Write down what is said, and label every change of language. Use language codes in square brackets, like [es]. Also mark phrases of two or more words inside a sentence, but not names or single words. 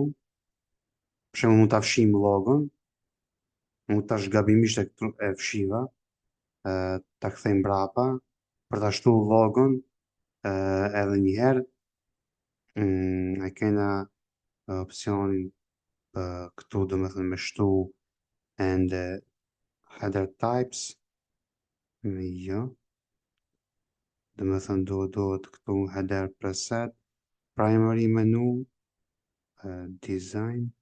[sq] Për shembull mund ta fshijmë logon, mund tash gabimisht e fshiva, ta kthejmë mbrapa, për ta shtu logon, edhe një herë, e kena opsionin këtu domethënë me shtu [en] and header types, [sq] jo, domethënë duhet këtu [en] header preset, primary menu, design.